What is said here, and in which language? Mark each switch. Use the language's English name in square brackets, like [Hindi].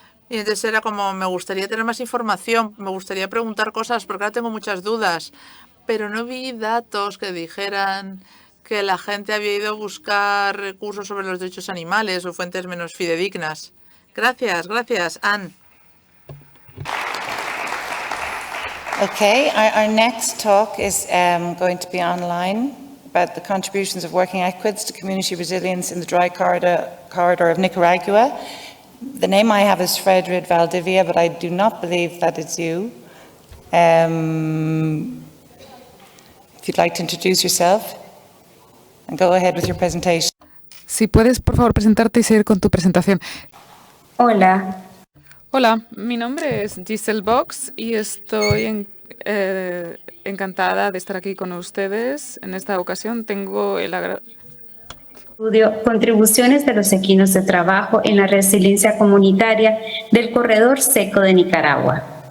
[Spanish] Y entonces era como, me gustaría tener más información, me gustaría preguntar cosas, porque ahora tengo muchas dudas. Pero no vi datos que dijeran que la gente había ido a buscar recursos sobre los derechos animales o fuentes menos fidedignas. Gracias, gracias, Anne. [English] Okay, our next talk is going to be online about the contributions of working equids to community resilience in the dry corridor of Nicaragua. The name I have is Frederic Valdivia, but I do not believe that it's you. If you'd like to introduce yourself and go ahead with your presentation. [Spanish] Si puedes, por favor, presentarte y seguir con tu presentación. Hola, Hola, mi nombre es Giselle Box y estoy encantada de estar aquí con ustedes. En esta ocasión tengo el estudio Contribuciones de los equinos de trabajo en la resiliencia comunitaria del corredor seco de Nicaragua.